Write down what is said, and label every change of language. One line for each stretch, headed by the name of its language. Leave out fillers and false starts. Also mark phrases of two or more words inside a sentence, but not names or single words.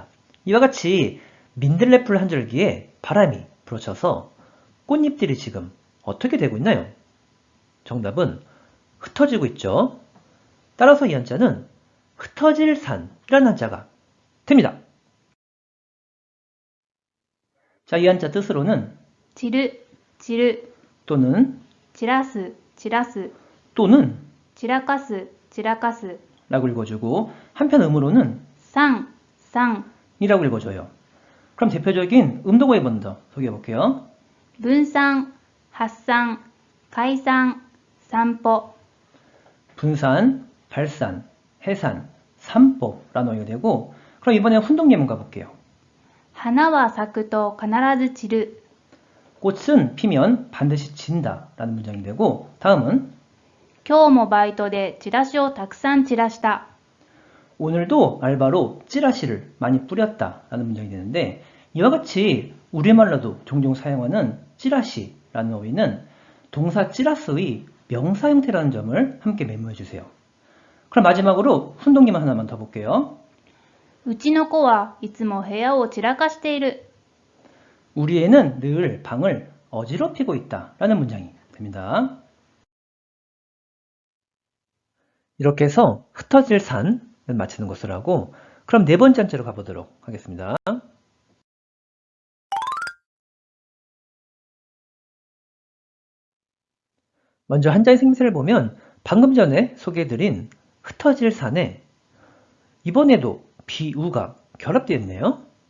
Korean: 이와 같이 민들레풀 한 줄기에 바람이 불어쳐서 꽃잎들이 지금 어떻게 되고 있나요? 정답은 흩어지고 있죠. 따라서 이 한자는 흩어질 산이라는 한자가 됩니다. 자, 이 한자 뜻으로는
Japanese: 散る、散る、
Korean: 또는
Japanese: 散らす、散らす、
Korean: 또는
Japanese: 散らかす、散らかす、
Korean: 라고 읽어주고 한편 음으로는
Japanese: 散、散、
Korean: 이라고 읽어줘요. 그럼 대표적인 음동어에 먼저 소개해 볼게요.
Japanese: 分散、発散、解散、散歩、
Korean: 분산, 발산, 해산, 산보라는 어휘가 되고 그럼 이번에 훈동 예문 가볼게요.
Japanese: 花は咲くと必ず散る。
Korean: 꽃은 피면 반드시 진다 라는 문장이 되고 다음은
Japanese: 今日もバイトでチラシをたくさん散らした。
Korean: 오늘도 알바로 찌라시를 많이 뿌렸다 라는 문장이 되는데 이와 같이 우리말로도 종종 사용하는 찌라시라는 어휘는 동사 찌라스의 명사 형태라는 점을 함께 메모해 주세요. 그럼 마지막으로 훈동기만 하나만 더 볼게요.
Japanese: うちの子はいつも部屋を散らかしている。
Korean: 우리 애는 늘 방을 어지럽히고 있다 라는 문장이 됩니다. 이렇게 해서 흩어질 산을 맞추는 것을 하고 그럼 네 번째 한자로 가보도록 하겠습니다. 먼저 한자의 생김새를 보면 방금 전에 소개해드린 흩어질 산에 이번에도 비우가 결합되어 있네요.